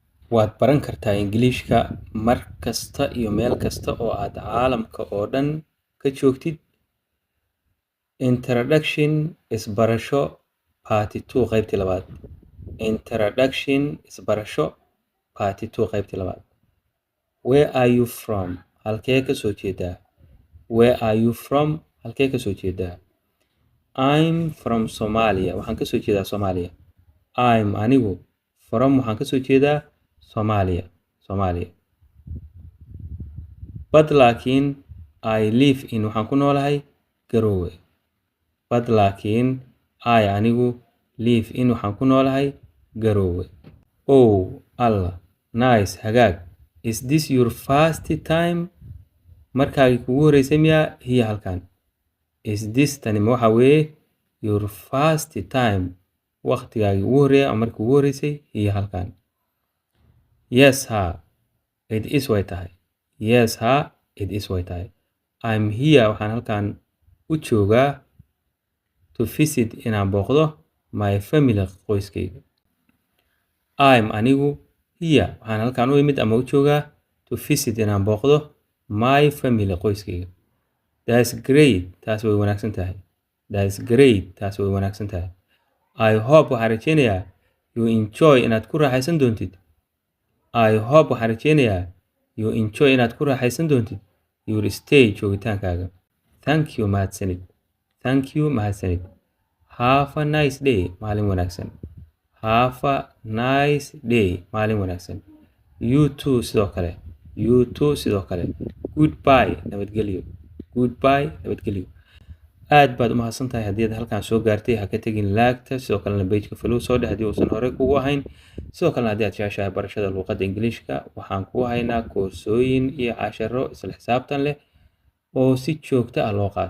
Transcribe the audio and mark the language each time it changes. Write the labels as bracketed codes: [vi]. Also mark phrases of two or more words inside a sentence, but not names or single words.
[so] waad baran kartaa Ingiriiska mar kasta iyo meel kasta oo aad caalamka oo dhan ka joogtid. Introduction isbarasho Part 2 qaybtii labaad. Introduction isbarasho Part 2 qaybtii labaad. [en] Where are you from? [so] Halkee ka soo jeedaa? [en] Where are you from? [so] Halkee ka soo jeedaa? [en] I'm from Somalia. [so] Waxaan ka soo jeedaa Soomaaliya. I'm anigu from waxaan ka soo jeedaa Soomaaliya. But laakiin I live in waxaan ku noolahay Garowe. But laakiin I anigu [en] live in [so] waxaan ku noolahay Garowe. [en] Oh, Allah. Nice, hagaag. Is this your first time? [so] Markaagii kugu horeysay miyaa hiya halkan? [en] Is this [so] tani waxa weeye [en] your first time? [so] Waqtigaagii ugu horeeyay ama markii ugu horeysay hiya halkan. [en] Yes, ha. It is [so] way tahay. [en] Yes, ha. It is [so] way tahay. [en] I'm here [so] waxaan halkan u joogaa [en] to visit [so] inaan booqdo [en] my family qoyskayga. [so] I'm anigu here waxaan halkan u imid ama u joogaa [en] to visit [so] inaan booqdo [en] my family [so] qoyskayga. [en] That's great. [so] Taas way wanaagsan tahay. [en] That's great. [so] Taas way wanaagsan tahay. [en] I hope [so] waxaan rajeynayaa [en] you enjoy [so] inaad ku raaxaysan doontid. [en] I hope [so] waxaan rajeynayaa [en] you enjoy [so] inaad ku raaxaysan doontid [en] your stay [so] joogitaankaaga. [en] Thank you mahadsanid. Thank you mahadsanid. Have a nice day. [so] Maalin wanaagsan. [en] Have a nice day. [so] Maalin wanaagsan. [en] You too [so] sidoo kale. [en] You too [so] sidoo kale. [en] Goodbye. Nabadgelyo. Goodbye. Nabadgelyo. [so] aad baad u mahadsan tahay haddii aad halkan soo gaartay. Ha ka tagin laagta, sidoo kalena page-ka follow soo dheh haddii uusan hore kugu ahayn. Sidoo kalena haddii aad jeceshahay barashada luqadda Ingiriiska, waxaan ku haynaa koorsooyin iyo casharo isla xisaabtan leh oo si joogto ah loo qaato.